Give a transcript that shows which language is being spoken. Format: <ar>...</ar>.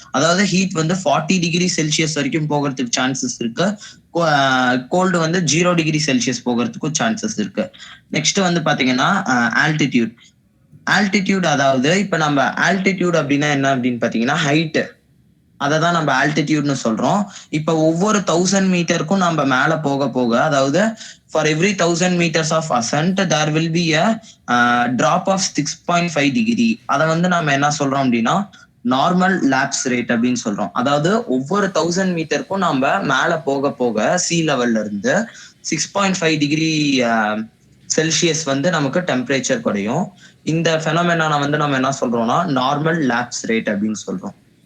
<ta>அதாவது ஹீட் வந்து 40 degree Celsius வரைக்கும் போகிறதுக்கு சான்சஸ் இருக்கு. கோல்டு வந்து 0 டிகிரி செல்சியஸ் போகிறதுக்கும் சான்சஸ் இருக்கு. நெக்ஸ்ட் வந்து பாத்தீங்கன்னா ஆல்டிடியூட். அதாவது இப்ப நம்ம ஆல்டிடியூட் அப்படின்னா என்ன அப்படின்னு பாத்தீங்கன்னா ஹைட், அதை தான் நம்ம ஆல்டிடியூட்னு சொல்றோம். இப்ப ஒவ்வொரு 1000 மீட்டருக்கும் நம்ம மேல போக போக, அதாவது</ta> <en>for every 1000 meters of ascent there will be a drop of 6.5 degree.</en> <ta>அதை வந்து நம்ம என்ன சொல்றோம் அப்படின்னா நார்மல் லாப்ஸ் ரேட் அப்படின்னு சொல்றோம். அதாவது ஒவ்வொரு 1000 மீட்டருக்கும் நம்ம மேல போக போக சி லெவல்ல இருந்து 6.5 டிகிரி செல்சியஸ் வந்து நமக்கு டெம்பரேச்சர் குறையும். இந்த ஃபெனோமெனா வந்து நம்ம என்ன சொல்றோம்னா நார்மல் லாப்ஸ் ரேட் அப்படின்னு சொல்றோம்.</ta>